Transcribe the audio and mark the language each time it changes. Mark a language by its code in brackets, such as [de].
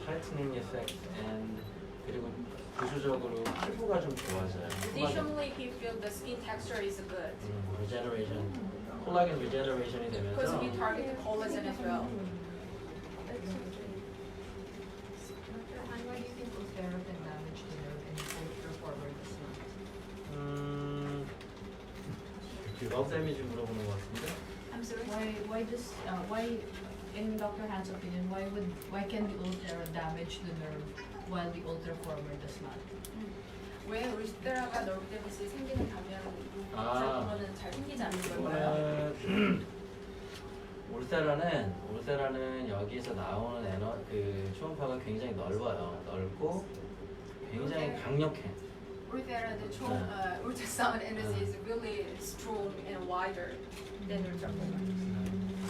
[en] tightening effect and [ko] 그리고 부수적으로 피부가 좀 좋아져요. [en] Additionally, he feels the skin texture is good [ko] regeneration, 콜라겐 regeneration이 [en] because [ko] 되면서 [en] we target collagen as well. Why do you think Ulthera can damage the nerve and Ultraformer does not? [ko] 너 데미지 물어보는 것 같은데? [en] I'm sorry. Why in Dr. Han's opinion, why can the Ulthera damage the nerve while the Ultraformer does not? [ko] 왜 울테라가 nerve damage 생기는 반면 ultraformer는 잘 생기지 않는 걸까요? 울테라는 여기서 나오는 그 초음파가 굉장히 넓고 굉장히 강력해. [en] Ulthera, the ultrasound energy is really strong and wider than ultraformer.